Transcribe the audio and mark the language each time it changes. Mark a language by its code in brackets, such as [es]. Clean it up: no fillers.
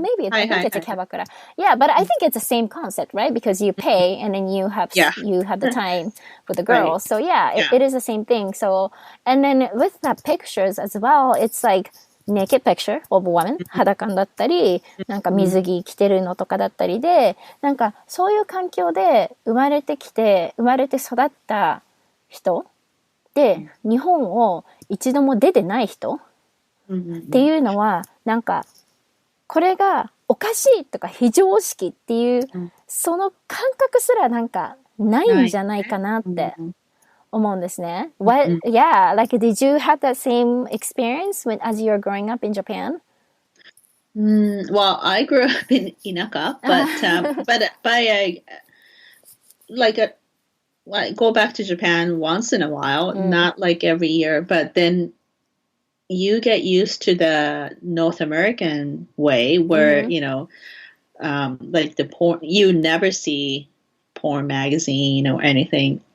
[en] Maybe I think it's a キャバクラ. Yeah, but I think it's the same concept, right? Because you pay and then you have the time with the girls. So yeah, it is the same thing. So, and then with the pictures as well, it's like naked picture of a woman, [ja] 裸だったり、なんか水着着てるのとかだったりで、なんかそういう環境で生まれて育った人で、日本を一度も出てない人っていうのは、なんか、これがおかしいとか非常識っていう、その感覚すらなんかないんじゃないかなって思うんですね。 [en] Yeah, like did you have that same experience as you were growing up in Japan? Well, I grew up in Inaka, but I go back to Japan once in a while, not like every year, but then you get used to the North American way where, like the porn, you never see porn magazine or anything.